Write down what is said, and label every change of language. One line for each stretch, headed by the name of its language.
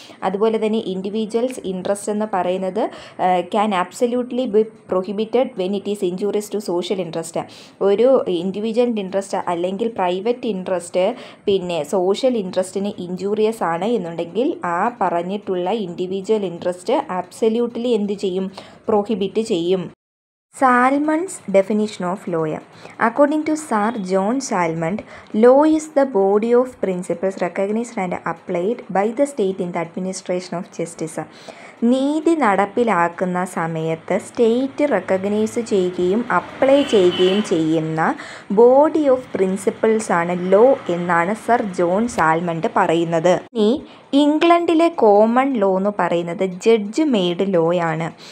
Malayalam: അതുപോലെ തന്നെ
English: individuals interest
Malayalam: എന്ന് പറയുന്നത്
English: Can absolutely be prohibited when it is injurious to social interest.
Malayalam: ഒരു ഇൻഡിവിജ്വൽ ഇൻട്രസ്റ്റ് അല്ലെങ്കിൽ പ്രൈവറ്റ് ഇൻട്രസ്റ്റ് പിന്നെ സോഷ്യൽ ഇൻട്രസ്റ്റിന് ഇൻജൂറിയസ് ആണ് എന്നുണ്ടെങ്കിൽ ആ പറഞ്ഞിട്ടുള്ള ഇൻഡിവിജ്വൽ ഇൻട്രസ്റ്റ് ആബ്സല്യൂട്ട്ലി എന്ത് ചെയ്യും? പ്രൊഹിബിറ്റ് ചെയ്യും.
English: Salmond's definition of law. According to Sir John Salmond, law is the body of principles recognized and applied by the state in the administration of justice.
Malayalam: നീതി നടപ്പിലാക്കുന്ന സമയത്ത് സ്റ്റേറ്റ് റെക്കഗ്നൈസ് ചെയ്യുകയും apply ചെയ്യുകയും ചെയ്യുന്ന body of principles ആണ് law എന്നാണ് sir John Salmond പറയുന്നത്. ഇനി ഇംഗ്ലണ്ടിലെ കോമൺ ലോ എന്ന് പറയുന്നത് ജഡ്ജ് മെയ്ഡ് ലോ ആണ്.